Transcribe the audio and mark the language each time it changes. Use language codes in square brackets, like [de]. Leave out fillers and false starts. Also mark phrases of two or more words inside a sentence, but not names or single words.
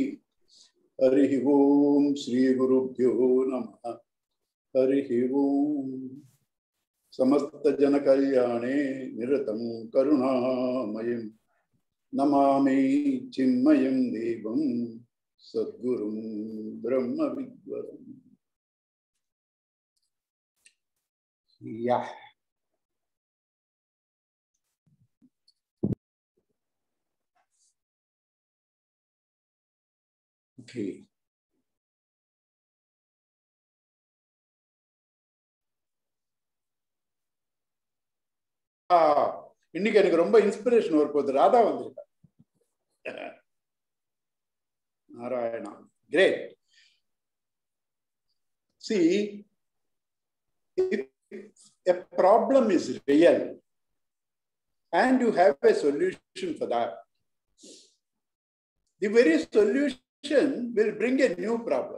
[sa] हरि ओम श्री गुरुभ्यो नमः। हरि ओम। समस्त जन कल्याणे निरतं करुणामयं नमामि चिन्मयं देवं सद्गुरुं ब्रह्म विद्वरम्। [en] Okay. [ta] இன்னைக்கு எனக்கு ரொம்ப இன்ஸ்பிரேஷன் வரப்போகுது. ராதா வந்திருக்கா. நாராயணா. [en] Great. See, if a problem is real and you have a solution for that, the very solution will bring a new problem.